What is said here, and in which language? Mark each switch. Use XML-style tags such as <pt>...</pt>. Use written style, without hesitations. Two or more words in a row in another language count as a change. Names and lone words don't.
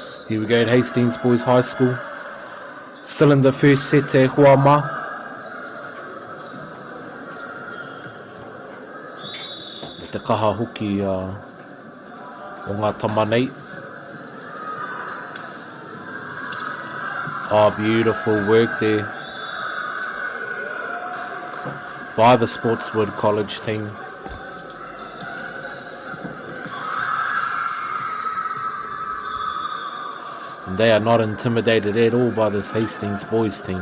<en>Here we go at Hastings Boys High School. Still in the first set, Huama.</en> <mi>Te kaha hoki o ngā tamanei.</mi> <en>Oh, beautiful work there by the Sportswood College team. And they are not intimidated at all by this Hastings boys team.</en>